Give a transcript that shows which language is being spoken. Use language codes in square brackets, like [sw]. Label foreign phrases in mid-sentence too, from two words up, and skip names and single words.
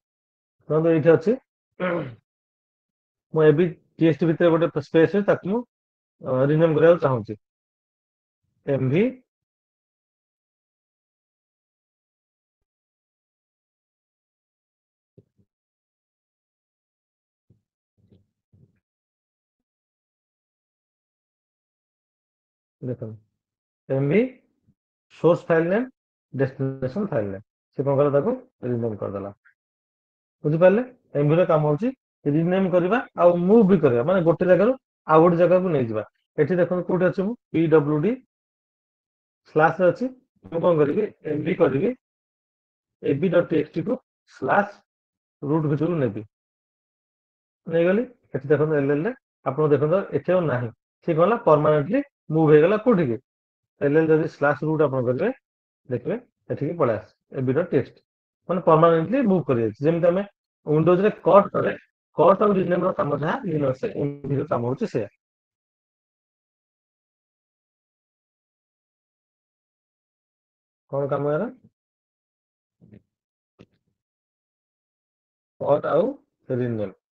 [or] ଧରନ୍ତୁ ଏଇଠି ଅଛି, ମୁଁ ଏବେ TXT ଭିତରେ ଗୋଟେ ସ୍ପେସ ଅଛି, ତାକୁ ମୁଁ ରିନେମ କରିବାକୁ ଚାହୁଁଛି, MV ଦେଖନ୍ତୁ [en] MV source file name, destination file name. [or] ସେ କଣ କଲା, ତାକୁ ରିନେମ କରିଦେଲା। ବୁଝିପାରିଲେ? MV ର କାମ ହଉଛି ରିନେମ କରିବା ଆଉ ମୁଭ ବି କରିବା, ମାନେ ଗୋଟେ ଜାଗାରୁ ଆଉ ଗୋଟେ ଜାଗାକୁ ନେଇଯିବା। ଏଠି ଦେଖନ୍ତୁ କୋଉଠି ଅଛି, ମୁଁ [en] PWD slash [or] ରେ ଅଛି। ମୁଁ କଣ କରିବି, MV କରିବି, ab.txt କୁ [en] slash root [or] ଭିତରକୁ ନେବି, ନେଇଗଲି। ଏଠି ଦେଖନ୍ତୁ LL ରେ ଆପଣ ଦେଖନ୍ତୁ ଏଠି ଆଉ ନାହିଁ, ସେ ଗଲା [en] permanently move [or] ହେଇଗଲା କୋଉଠିକି, LL ଯଦି [en] slash root [or] ଆପଣ କରିବେ, ଦେଖିବେ ଏଠିକି ପଳେଇ ଆସ ab.txt, ମାନେ [en] permanently move [or] କରିଯାଇଛି। ଯେମିତି ଆମେ ୱିଣ୍ଡୋଜରେ କଟ କରେ, କଟ ଆଉ ରିନେମ ର କାମ ଯାହା, ଲିନକ୍ସରେ MV ର କାମ ହଉଛି ସେଇଆ। କଣ କାମ ଏରା, କଟ ଆଉ ରିନେମ।